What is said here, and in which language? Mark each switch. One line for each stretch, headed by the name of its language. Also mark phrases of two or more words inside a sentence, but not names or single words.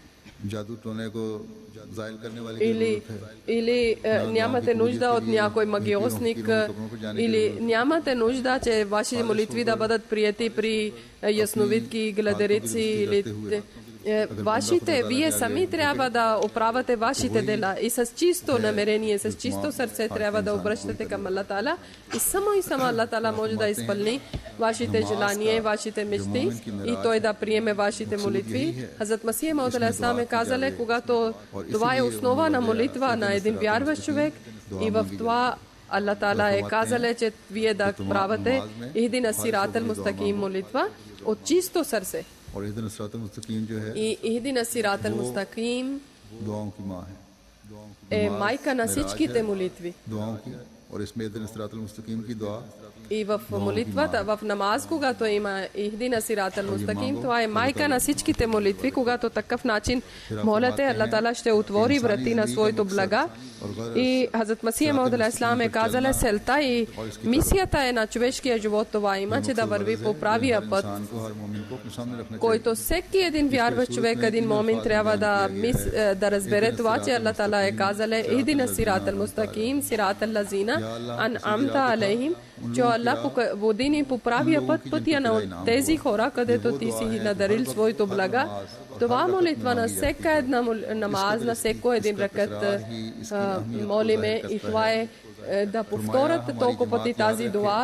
Bulgarian: Или нямате нужда от някой магиосник, или нямате нужда, че вашите молитви да бъдат прияти при ясновидки, гледарици или вашите, вие сами трябва да оправяте вашите дела и с чисто намерение, с чисто сърце трябва да обръщате към Аллах Таала и само Аллах Таала може да изпълни вашите желания, вашите мечти и той да приеме вашите молитви. Хазрат Масих Мауд алейхиссалам е казал, когато това е основа на молитва на един вярващ човек и в това Аллах Таала е казал, че вие да правите
Arabic: اهدنا الصراط المستقيم
Bulgarian: молитва от чисто сърце.
Urdu: और
Arabic: اهدنا الصراط المستقيم
Urdu: جو ہے
Bulgarian: И
Arabic: اهدنا الصراط المستقيم
Urdu: دعاؤں کی ماں ہے
Bulgarian: е майка на всичките молитви.
Urdu: دعاؤں کی اور اس میں
Arabic: اهدنا الصراط المستقيم
Urdu: کی دعا
Bulgarian: И в молитвата, в намаз, когато има
Arabic: اهدنا الصراط المستقيم,
Bulgarian: това е майка на всичките молитви. Когато такъв начин молите, Аллах Таала ще отвори врати на своето блага. И Хазрат Масих Мауд алейхиссалам е казал, селта и мисията е на човешкия живот това има, че да върви по правия път, който всеки един вярващ човек, един момин трябва да разбере това, че Аллах Таала е казал:
Arabic: اهدنا الصراط المستقيم، صراط الذين أنعمت عليهم,
Bulgarian: че Аллах води ни по правия път, пътя на тези хора, където ти си надарил своето блага. Това молитва на всяка една намаз, на всеко един ракат молиме и това е да повторят толкова пъти тази дуа.